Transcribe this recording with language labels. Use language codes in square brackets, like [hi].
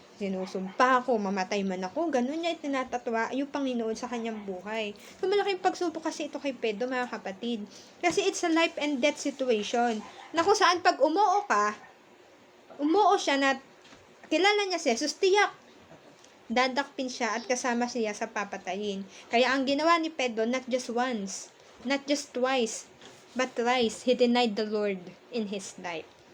[tl] Sinusumpa ako, mamatay man ako. Ganun niya itinatatwa yung Panginoon sa kanyang buhay. So, malaking pagsubok kasi ito kay Pedro, mga kapatid. [en] Kasi it's a life and death situation. [tl] Na kung saan pag umuo siya na kilala niya si Jesus, tiyak dadakpin siya at kasama siya sa papatayin. Kaya ang ginawa ni Pedro, [en] not just once, not just twice, but thrice, he denied the Lord in his life.